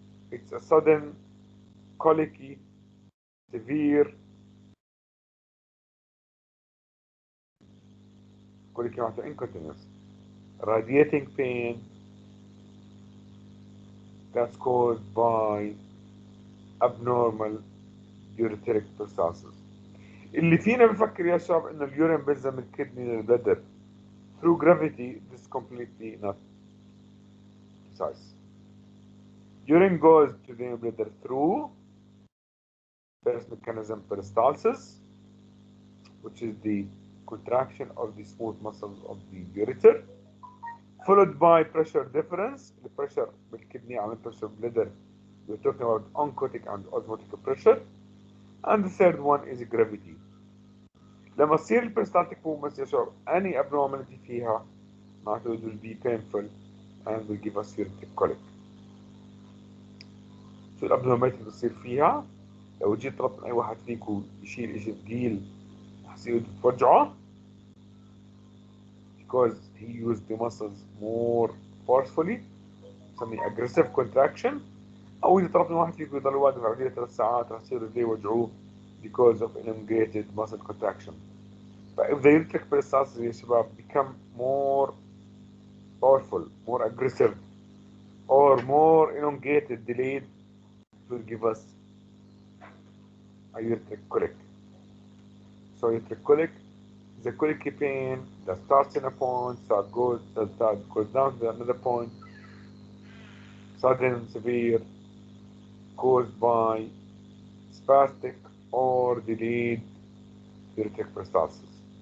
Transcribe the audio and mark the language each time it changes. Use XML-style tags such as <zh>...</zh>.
<en>It's a sudden colicky severe colicky</en> <ar>معناته</ar> <en>incontinence, radiating pain that's caused by abnormal ureteric peristalsis.</en> <ar>اللي فينا بفكر يا شباب انه اليورين بيلزم الكدني للبلدر</ar> <en>through gravity. This is completely not precise. Urine goes to the bladder through first mechanism peristalsis, which is the contraction of the smooth muscles of the ureter, followed by pressure difference. The pressure</en> <ar>بالكدني على</ar> <en>pressure bladder. We're talking about oncotic and osmotic pressure. And the third one is gravity.</en> <ar>لما تصير البريستالتيك</ar> <en>movements</en> <ar>يا شباب</ar> <en>any abnormality</en> <ar>فيها معناته</ar> <en>it will be painful and will give us ureteric colic.</en> <ar>شو الابنورماليتي اللي بتصير فيها؟ لو جيت طلبت من اي واحد فيكم يشيل اشي ثقيل رح يصير توجعه</ar> <en>because he used the muscles more forcefully،</en> <ar>بنسميه</ar> <en>aggressive contraction.</en> <ar>او اذا طلبت من واحد فيكم يضل واقف على 3 ساعات رح يصير رجليه يوجعوه</ar> <en>because of elongated muscle contraction. But if the ureteric peristalsis</en> <ar>يا شباب</ar> <en>become more powerful, more aggressive, or more elongated, delayed, it will give us a ureteric colic. So ureteric colic is a colicky pain that starts in a point, goes down to another point, sudden, severe, caused by spastic or delayed ureteric peristalsis.</en>